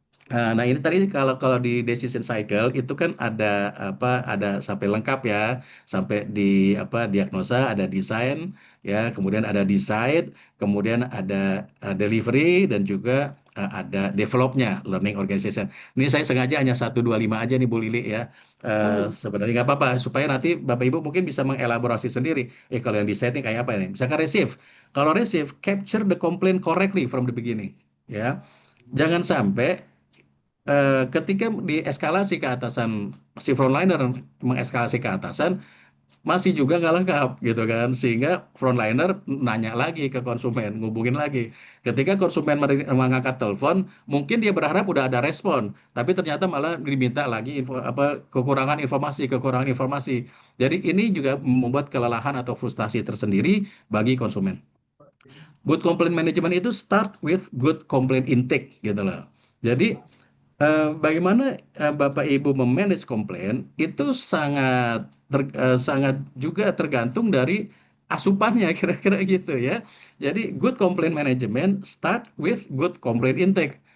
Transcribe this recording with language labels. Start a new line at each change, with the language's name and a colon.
Indonesian: Nah ini tadi kalau kalau di decision cycle itu kan ada ada sampai lengkap ya, sampai di diagnosa, ada desain ya, kemudian ada decide, kemudian ada delivery, dan juga ada developnya, learning organization. Ini saya sengaja hanya 1, 2, 5 aja nih Bu Lili ya. Mm. Sebenarnya nggak apa-apa supaya nanti Bapak Ibu mungkin bisa mengelaborasi sendiri. Kalau yang desain ini kayak apa ini? Misalkan receive. Kalau
English: receive, capture the complaint correctly from the beginning.
Indonesian: Ya, jangan sampai ketika dieskalasi ke atasan, si frontliner mengeskalasi ke atasan, masih juga nggak lengkap gitu kan, sehingga frontliner nanya lagi ke konsumen, ngubungin lagi. Ketika konsumen mengangkat telepon, mungkin dia berharap udah ada respon, tapi ternyata malah diminta lagi kekurangan informasi. Jadi ini juga membuat kelelahan atau frustasi tersendiri bagi konsumen.
English: Good complaint management
Indonesian: itu
English: start with good complaint intake
Indonesian: gitu loh. Jadi bagaimana Bapak Ibu memanage komplain itu sangat juga tergantung dari asupannya kira-kira gitu ya. Jadi
English: good complaint management start with good complaint intake.